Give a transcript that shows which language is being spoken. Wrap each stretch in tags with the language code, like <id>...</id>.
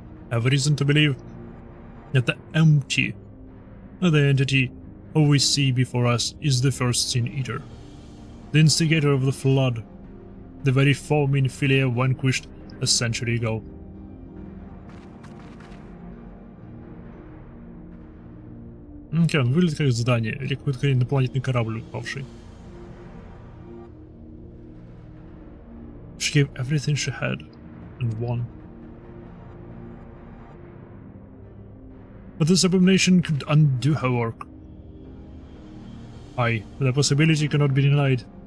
<en>I have reason to believe that the empty, the entity we see before us, is the first Sin Eater, the instigator of the flood, the very foe Minfilia vanquished a century ago.</en> <ru>Окей, он выглядит как здание или какой-то инопланетный корабль упавший.</ru> <en>She gave everything she had and won. But this abomination could undo her work. Aye, the possibility cannot be denied.</en>